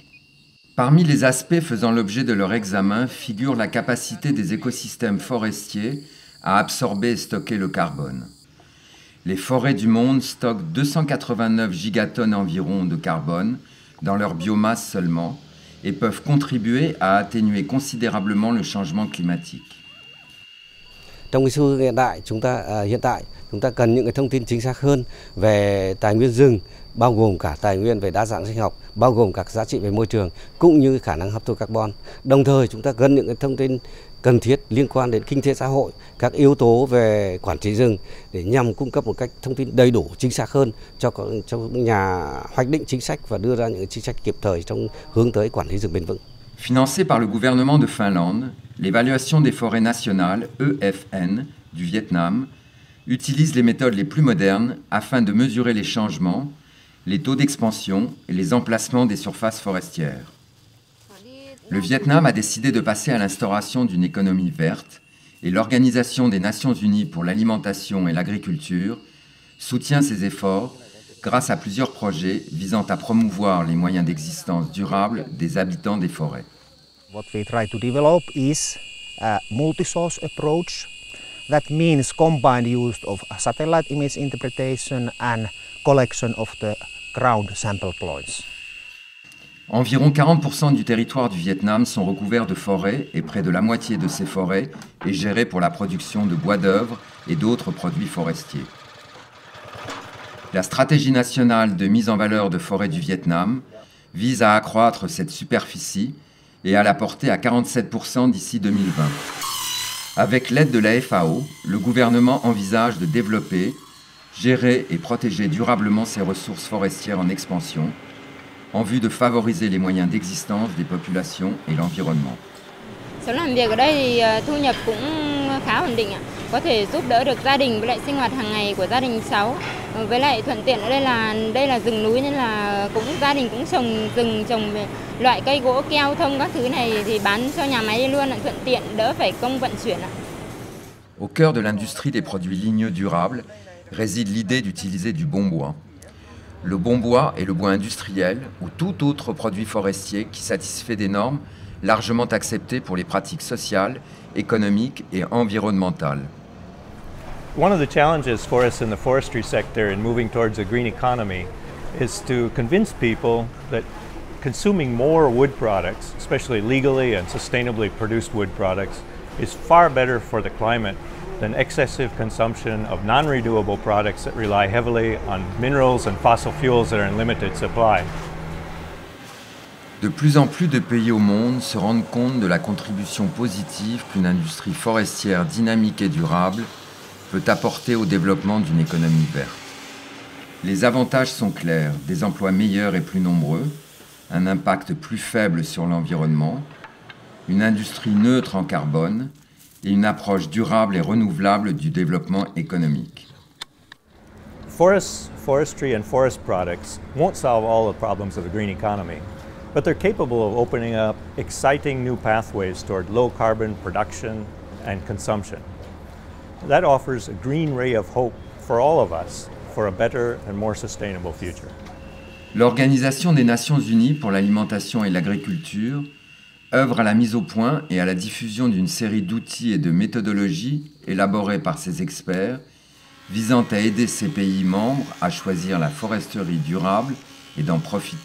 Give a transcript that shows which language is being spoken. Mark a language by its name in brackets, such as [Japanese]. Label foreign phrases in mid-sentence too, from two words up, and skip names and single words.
[French] Parmi les aspects faisant l'objet de leur examen figure la capacité des écosystèmes forestiers à absorber et stocker le carbone. Les forêts du monde stockent 289 gigatonnes environ de carbone dans leur biomasse seulement et peuvent contribuer à atténuer considérablement le changement climatique. [Vietnamese] Trong cái xu hiện tại chúng ta cần những cái thông tin chính xác hơn về tài nguyên rừng, bao gồm cả tài nguyên về đa dạng sinh học, bao gồm các giá trị về môi trường cũng như khả năng hấp thụ carbon. Đồng thời chúng ta cần những cái thông tin cần thiết liên quan đến kinh tế xã hội, các yếu tố về quản trị rừng để nhằm cung cấp một cách thông tin đầy đủ chính xác hơn cho nhà hoạch định chính sách và đưa ra những chính sách kịp thời trong hướng tới quản lý rừng bền vững. [French] Financé par le gouvernement de Finlande, l'évaluation des forêts nationales, EFN, du Vietnam, utilise les méthodes les plus modernes afin de mesurer les changements, les taux d'expansion et les emplacements des surfaces forestières. Le Vietnam a décidé de passer à l'instauration d'une économie verte et l'Organisation des Nations Unies pour l'alimentation et l'agriculture soutient ces efforts grâce à plusieurs projets visant à promouvoir les moyens d'existence durable des habitants des forêts. [English] What we try to develop is a multi-source approach. That means combined use of satellite image interpretation and collection of the ground sample points. [French] Environ 40% du territoire du Vietnam sont recouverts de forêts et près de la moitié de ces forêts est gérée pour la production de bois d'œuvre et d'autres produits forestiers. La stratégie nationale de mise en valeur de forêts du Vietnam vise à accroître cette superficie et à la porter à 47% d'ici 2020. Avec l'aide de la FAO, le gouvernement envisage de développer, gérer et protéger durablement ces ressources forestières en expansion, en vue de favoriser les moyens d'existence des populations et l'environnement. [Vietnamese] Sống làm việc ở đây thì thu nhập cũng khá ổn định ạ. Có thể giúp đỡ được gia đình với lại sinh hoạt hàng ngày của gia đình cháu. Với lại thuận tiện ở đây là rừng núi nên là gia đình cũng trồng rừng, trồng loại cây gỗ keo thông các thứ này thì bán cho nhà máy luôn, thuận tiện đỡ phải công vận chuyển ạ. [French] Au cœur de l'industrie des produits ligneux durables réside l'idée d'utiliser du bon bois. Le bon bois est le bois industriel ou tout autre produit forestier qui satisfait des normes largement acceptées pour les pratiques sociales, économiques et environnementales. [English] One of the challenges for us in the forestry sector in moving towards a green economy is to convince people that consuming more wood products, especially legally and sustainably produced wood products, is far better for the climate than excessive consumption of non-renewable products that rely heavily on minerals and fossil fuels that are in limited supply. [French] De plus en plus de pays au monde se rendent compte de la contribution positive qu'une industrie forestière dynamique et durable peut apporter au développement d'une économie verte. Les avantages sont clairs, des emplois meilleurs et plus nombreux, un impact plus faible sur l'environnement, une industrie neutre en carbone et une approche durable et renouvelable du développement économique. [English] Forestry and forest products won't solve all the problems of the green economy, but they're capable of opening up exciting new pathways toward low carbon production and consumption. That offers a green ray of hope for all of us for a better and more sustainable future. [French] L'Organisation des Nations Unies pour l'alimentation et l'agriculture œuvre à la mise au point et à la diffusion d'une série d'outils et de méthodologies élaborés par ses experts visant à aider ces pays membres à choisir la foresterie durable et d'en profiter.